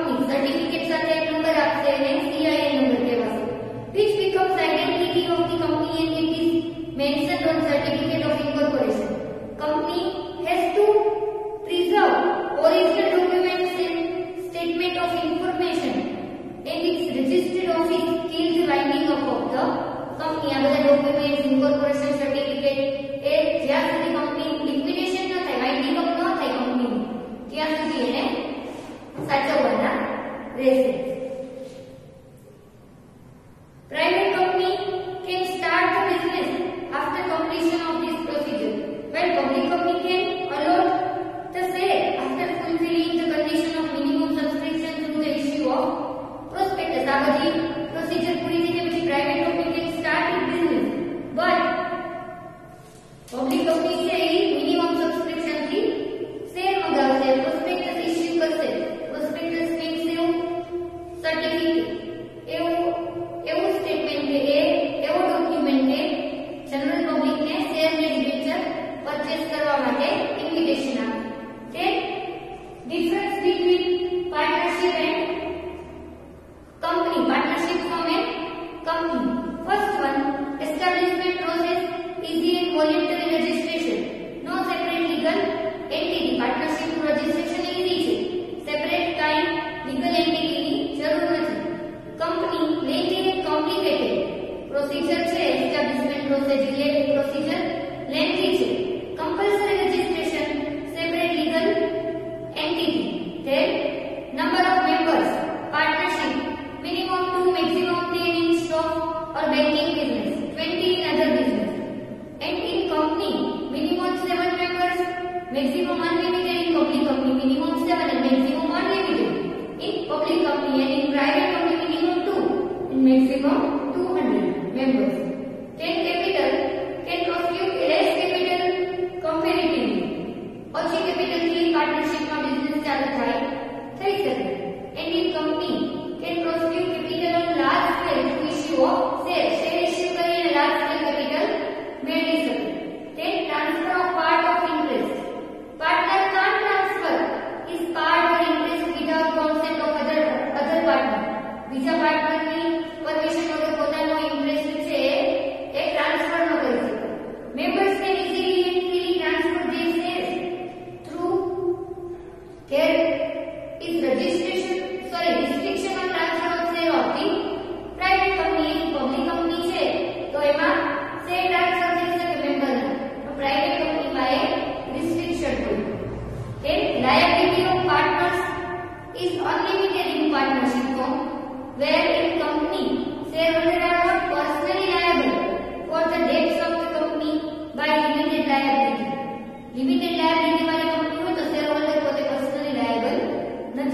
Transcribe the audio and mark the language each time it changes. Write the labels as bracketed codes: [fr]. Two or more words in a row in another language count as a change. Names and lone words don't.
[gu] સર્ટિફિકેટ સાથે એક નંબર આપશે અને CIN નંબર કહેવાશે. [en] Which becomes identity of the company and it is mentioned on certificate of incorporation. Company has to preserve original documents and statement of information and its registered office till the winding up of the company. [gu] આ બધા documents, [en] incorporation certificate [gu] એ જ્યાં સુધી કંપની liquidation ન થાય, [en] winding up [gu] ન થાય કંપની ત્યાં સુધી એને સાચવવાના રહેશે. [en] Private company can start the business after completion of this procedure, while public company can allot the share after fulfilling the condition of minimum subscription through the issue of prospectus. [gu] આ બધી procedure પૂરી થઈ જાય પછી [en] private company can start its business, but public company [gu] છે એ [en] minimum subscription [gu] થી share મંગાવશે, [en] prospectus issue [gu] કરશે. [en] prospectus means [gu] એવું certificate, એવું સ્ટેટમેન્ટ કે એવો ડોક્યુમેન્ટ કે [en] general public [gu] ને શેર ને [en] debenture purchase [gu] કરવા માટે ઇન્વિટેશન આપે. [en] તે difference between partnership and company. partnership form and company. first one, establishment process easy and voluntary registration, no separate legal entity. [gu] પાર્ટનરશિપ નું રજિસ્ટ્રેશન ઈઝી છે, સેપરેટ કાઈ [en] legal entity [gu] ની જરૂર નથી. કંપની [en] lengthy and complicated [gu] પ્રોસિજર છે, [en] establishment process related procedure lengthy [gu] છે. [en] compulsory registration, separate legal entity. then number of members, partnership minimum 2, maximum 10 in stock or banking business, 20 in other business. And in company minimum 7 members, maximum unlimited. In public company minimum 7 and maximum unlimited. In public company and in private company minimum 2 and maximum 200 members. Then capital can constitute less capital comparatively. [gu] ઓછી capital થી partnership માં business ચાલુ થઈ શકે. [en] And in company can constitute capital on large scale to issue of shares. Share issue [gu] કરીને [en] large scale capital [gu] મેળવી શકે. [en] Then transfer of part of interest. Partner can't transfer his part or interest without consent of other partner. [gu] બીજા પાર્ટનર ની પરમિશન વગર પોતાનો ઇન્ટરેસ્ટ છે એ ટ્રાન્સફર ન કરી શકે. [en] Members can easily and freely transfer their shares through there is restriction on transfer of share of the private company. Public company [gu] છે તો એમાં [en] share transfer [gu] થઈ શકે મેમ્બર ને, તો [en] private company [gu] માં એ restriction હોય. [en] Then liability of partners is unlimited in partnership form, where in company shareholders are not personally liable for the debts of the company by limited liability. Limited liability [hi] वाली कंपनी में तो shareholder પોતે [en] personally liable [hi] નથી.